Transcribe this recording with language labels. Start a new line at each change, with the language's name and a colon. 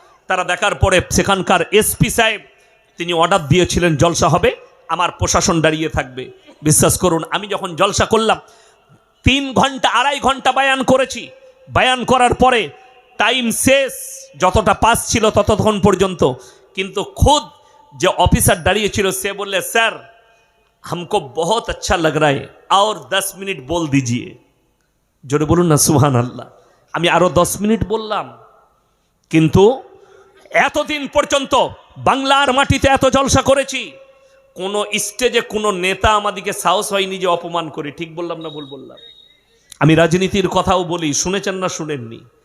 Bangla: তারা দেখার পরে সেখানকার এসপি সাহেব তিনি অর্ডার দিয়েছিলেন জলসা হবে, আমার প্রশাসন দাঁড়িয়ে থাকবে। বিশ্বাস করুন আমি যখন জলসা করলাম 3 ঘন্টা 2.5 ঘন্টা বায়ান করেছি। বায়ান করার পরে টাইম শেষ, যতটা পাস ছিল ততক্ষণ পর্যন্ত। কিন্তু খুদ যে অফিসার দাঁড়িয়েছিল সে বললে, স্যার
Hindi: हमको बहुत अच्छा लग रहा है और 10 मिनट बोल दीजिए।
Bangla: জোরে বলুন না সুবহান আল্লাহ। আমি আরো 10 মিনিট বললাম, কিন্তু এতদিন পর্যন্ত বাংলার মাটিতে এত জলসা করেছি, কোনো স্টেজে কোনো নেতা আমাদেরকে সাহস হয়নি যে অপমান করে। ঠিক বললাম না ভুল বললাম? আমি রাজনীতির কথাও বলি, শুনেছেন না শুনেননি?